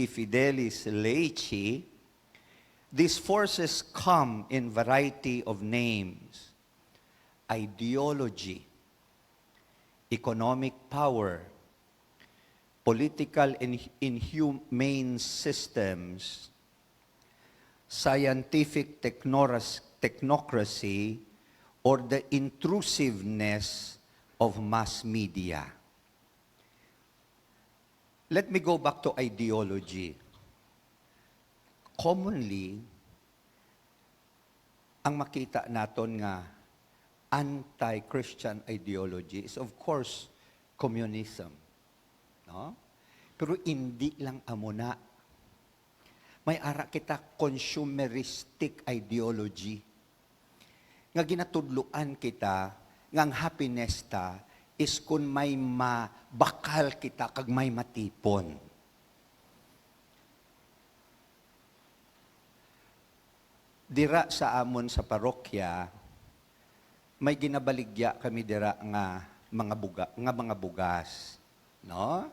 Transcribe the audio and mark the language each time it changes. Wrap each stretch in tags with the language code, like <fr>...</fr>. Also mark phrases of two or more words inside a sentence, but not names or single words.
<en>Fidelis Laici, these forces come in variety of names: ideology, economic power, political and inhumane systems, scientific technocracy, or the intrusiveness of mass media. Let me go back to ideology. Commonly,</en> <hil>ang makita naton nga</hil> <en>anti-Christian ideology is of course communism.</en> <hil>No? Pero hindi lang amo na. May ara kita</hil> <en>consumeristic ideology.</en> <hil>Nga ginatudluan kita, ngang happiness ta, is kung may mabakal kita kag may matipon. Dira sa amon sa parokya, may ginabaligya kami dira nga mga bugas, no?</hil>